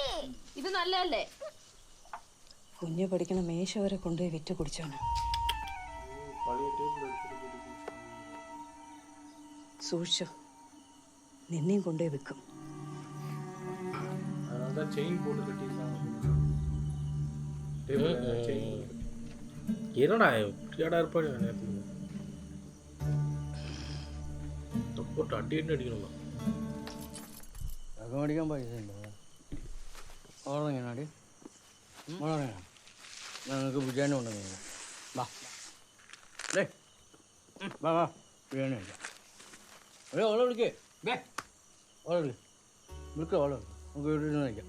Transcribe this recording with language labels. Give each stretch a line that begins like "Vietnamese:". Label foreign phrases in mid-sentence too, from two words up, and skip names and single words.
Malayalam: ഇത് നല്ലതല്ലേ? കുഞ്ഞു പഠിക്കണ മേശ വരെ കൊണ്ടുപോയി വിറ്റ് കുടിച്ചാണ്. സൂക്ഷിച്ചോ, നിന്നെയും കൊണ്ടുപോയി വിൽക്കും.
Tamil: என்னடா இருப்பாடு போட்டு அடி அடிக்கணும்.
Malayalam: മേടിക്കാൻ പൈസ ഉണ്ടോ? ഓളെങ്ങനാടി ഓളെങ്ങനാ? ഞങ്ങൾക്ക് ബിരിയാണി ഉണ്ടെങ്കിൽ വാ വാ വാ ബിരിയാണി കഴിക്കാം. ഓളെ വിളിക്കേ ഓളെ വിളിക്ക ഓളെ നമുക്ക് വീട്ടിൽ നിന്ന് കഴിക്കാം.